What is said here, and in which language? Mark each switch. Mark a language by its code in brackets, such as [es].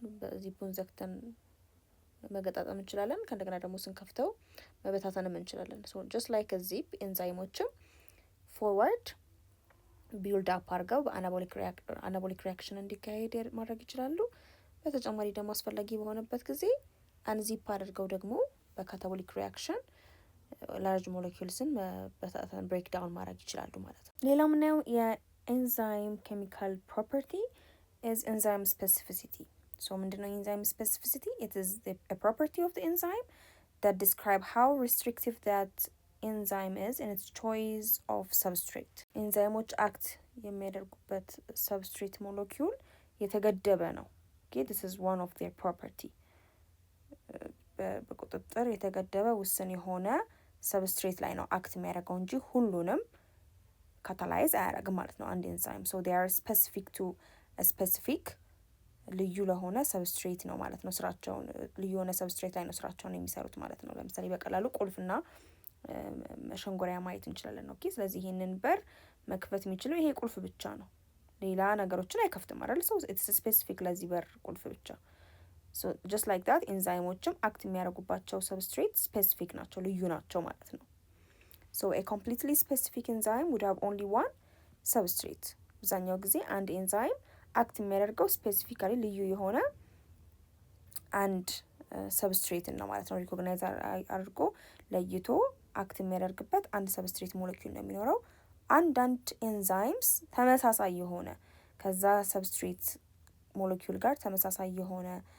[am] በዚፑን ዘግተን መገጣጠም እንችላለን። ከእንደገና ደግሞ ስንከፍተው መበታተንም እንችላለን። ሶ just like a zip ኤንዛይሞችም ፎርዋርድ ቢልድ አፕ አድርገው በአናቦሊክ ሪያክሽን እንዲካሄድ ማድረግ ይችላሉ። በተጨማሪ ደግሞ አስፈላጊ በሆነበት ጊዜ አንዚፕ አድርገው ደግሞ በካታቦሊክ ሪያክሽን ላርጅ ሞለኪውልስን በታተን ብሬክ ዳውን ማድረግ ይችላሉ ማለት ነው። ሌላው ምናየው የኤንዛይም ኬሚካል ፕሮፐርቲ [en] is enzyme specificity. So [am] ምንድነው [en] enzyme specificity? It is a property of the enzyme that describe how restrictive that enzyme is in its choice of substrate. [am] ኤንዛይሞች አክት የሚያደርጉበት substrate molecule የተገደበ ነው። [en] Okay, this is one of their property. [am] በቁጥጥር የተገደበ ውስን የሆነ substrate ላይ ነው አክት የሚያደርገው እንጂ ሁሉንም ካታላይዝ አያደርግም ማለት ነው አንድ ኤንዛይም። [en] So they are specific to [am] ስፔሲፊክ ልዩ ለሆነ ሰብስትሬት ነው ማለት ነው ስራቸውን ልዩ የሆነ ሰብስትሬት ላይ ነው ስራቸውን የሚሰሩት ማለት ነው። ለምሳሌ በቀላሉ ቁልፍና መሸንጎሪያ ማየት እንችላለን። ኦኬ ስለዚህ ይሄንን በር መክፈት የሚችለው ይሄ ቁልፍ ብቻ ነው። ሌላ ነገሮችን አይከፍትም አይደል? [en] so it's specific [am] ለዚህ በር ቁልፍ ብቻ። [en] so just like that [am] ኤንዛይሞችም አክት የሚያደርጉባቸው ሰብስትሬት ስፔሲፊክ ናቸው ልዩ ናቸው ማለት ነው። [en] so a completely specific enzyme would have only one substrate. [am] አብዛኛው ጊዜ አንድ ኤንዛይም አክት የሚያደርገው ስፔሲፊካሊ ልዩ የሆነ አንድ ሰብስትሬትን ነው ማለት ነው። ሪኮግናይዝ አድርጎ ለይቶ አክት የሚያደርግበት አንድ ሰብስትሬት ሞለኪውል ነው የሚኖረው። አንዳንድ ኤንዛይምስ ተመሳሳይ የሆነ ከዛ ሰብስትሬት ሞለኪውል ጋር ተመሳሳይ የሆነ